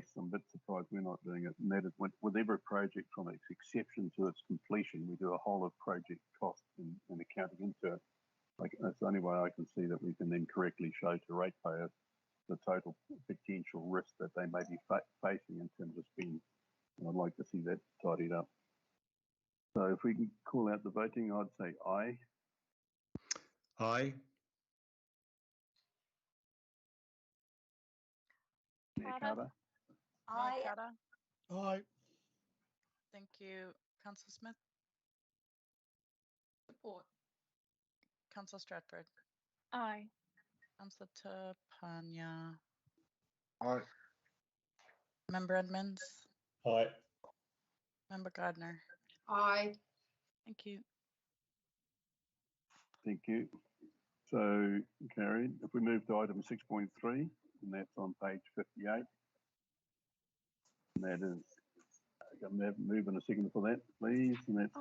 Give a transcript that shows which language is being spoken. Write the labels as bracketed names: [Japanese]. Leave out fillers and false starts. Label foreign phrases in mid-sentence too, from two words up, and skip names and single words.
[English] I'm a bit surprised we're not doing it. And that is with every project from its inception to its completion, we do a whole of project cost and accounting into it. Like, that's the only way I can see that we can then correctly show to ratepayers the total potential risk that they may be facing in terms of spend. And I'd like to see that tidied up. So if we can call out the voting, I'd say aye. Aye. Mayor Carter? Aye. Aye. Thank you, Councillor Smith. Support. Councillor Stratford. Aye. Councillor Tapania. Aye. Member Edmonds. Aye. Member Gardner. Aye. Thank you. Thank you. So carried. If we move to item 6.3, and that's on page 58. And that is, move in a second for that, please. And that's